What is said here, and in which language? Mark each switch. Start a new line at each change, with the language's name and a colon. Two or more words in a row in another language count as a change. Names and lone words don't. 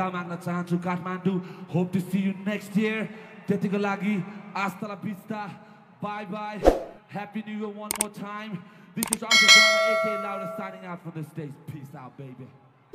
Nepali: माग्न चाहन्छु
English: काठमाडौँ hope to see you next year
Nepali: त्यतिको लागि
Spanish: hasta la vista
English: bye bye happy new year one more time this is Arthur aka Laura signing out from the stage peace out baby